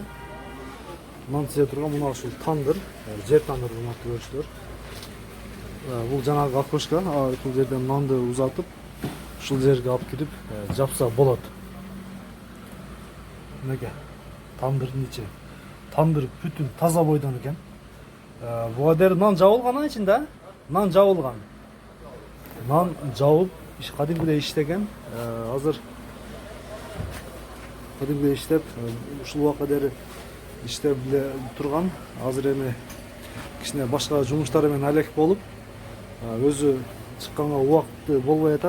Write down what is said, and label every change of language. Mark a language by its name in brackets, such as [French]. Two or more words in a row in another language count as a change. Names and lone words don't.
[Kyrgyz] Нан тизе турган мына ушул тандыр, жер тандыр, урматтуу көрүүчүлөр. Бул жанагы окошко, ушул жерден нанды узатып, ушул жерге алып кирип жапса болот. Неге? Тандырдын ичи. Тандыр бүтүн таза бойдон экен. Буга дери нан жабылган ичинде. Нан жабылган. Нан жабып, кадимгидей иштеген. Азыр кадимгидей иштеп, ушул убакка дери иштеп эле турган. Азыр эми кичине башка жумуштары менен алек болуп, өзү чыкканга убакыты болбой атат.